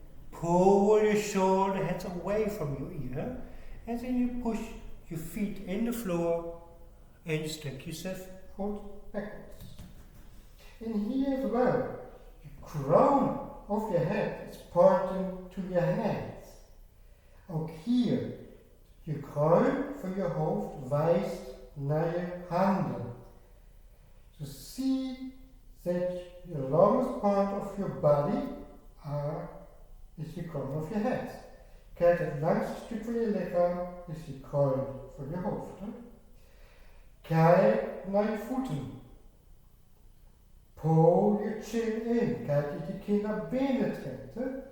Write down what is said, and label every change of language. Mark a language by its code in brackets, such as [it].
[en] Pull your shoulder heads away from your ear. And then you push your feet in the floor and you stretch yourself out backwards. And here as well, your crown of your head is pointing to your hands. [nl] Ook hier, je kruin van je hoofd wijst naar je handen. [en] So see that the longest part of your body is the crown of your head. [nl] Kijk, het langste stuk van je lichaam is de kruin van je hoofd. Hè? Kijk naar je voeten. Pull je chin in. Kijk dat je kin naar binnen trekt. Hè?